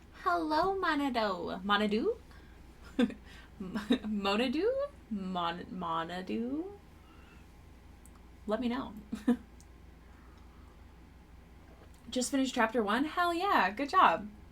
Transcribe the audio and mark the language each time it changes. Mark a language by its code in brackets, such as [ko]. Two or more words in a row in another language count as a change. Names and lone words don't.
[en] Hello, Monado. Monadu? Monadu? Monadu? Let me know. Just finished chapter 1? Hell yeah, good job.